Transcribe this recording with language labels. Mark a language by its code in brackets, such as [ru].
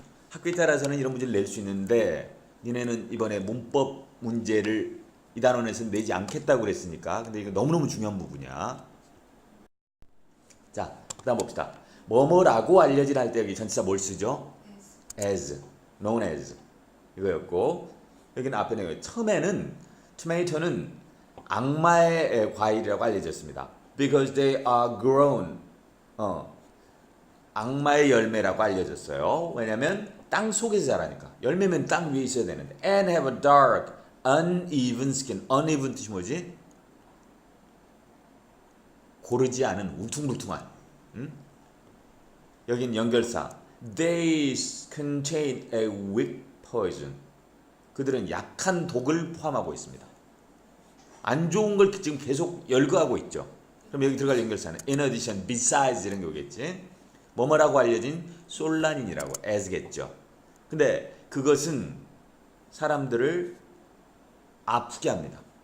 [ko] 학교에 따라서는 이런 문제를 낼 수 있는데 니네는 이번에 문법 문제를 이 단원에서는 내지 않겠다고 그랬으니까 근데 이거 너무너무 중요한 부분이야. 자, 그 다음 봅시다. 뭐뭐라고 알려지라 할 때 여기 전치사 뭘 쓰죠? as, known as 이거였고 여기는 앞에는 처음에는 tomato는 악마의 과일이라고 알려졌습니다. [en] Because they are grown [ko] 악마의 열매라고 알려졌어요. 왜냐면 땅 속에서 자라니까. 열매면 땅 위에 있어야 되는데 [en] and have a dark, uneven skin. [ko] uneven 뜻이 뭐지? 고르지 않은 울퉁불퉁한. 여긴 연결사. [en] They contain a weak poison. [ko] 그들은 약한 독을 포함하고 있습니다. 안 좋은 걸 지금 계속 열거하고 있죠. 그럼 여기 들어갈 연결사는 in addition, besides 이런 게 오겠지. 뭐뭐라고 알려진 솔라닌이라고 as겠죠. 근데 그것은 사람들을 아프게 합니다.